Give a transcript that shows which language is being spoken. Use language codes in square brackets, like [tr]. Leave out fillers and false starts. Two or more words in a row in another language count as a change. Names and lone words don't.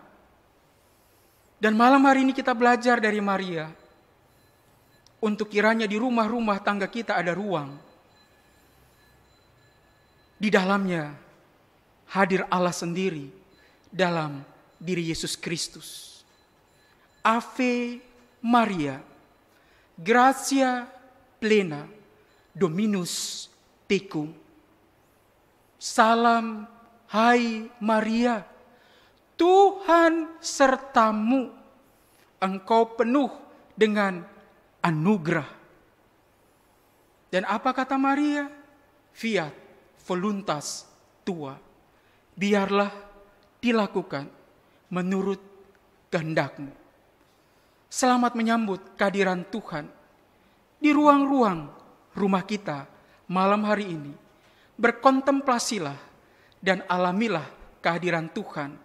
[id] Dan malam hari ini kita belajar dari Maria, untuk kiranya di rumah-rumah tangga kita ada ruang. Di dalamnya hadir Allah sendiri dalam diri Yesus Kristus. [la] Ave Maria, gratia plena, Dominus tecum. [id] Salam, hai Maria, Tuhan sertamu, engkau penuh dengan anugerah. Dan apa kata Maria? [la] Fiat voluntas tua, [id] biarlah dilakukan menurut kehendakmu. Selamat menyambut kehadiran Tuhan di ruang-ruang rumah kita malam hari ini. Berkontemplasilah dan alamilah kehadiran Tuhan.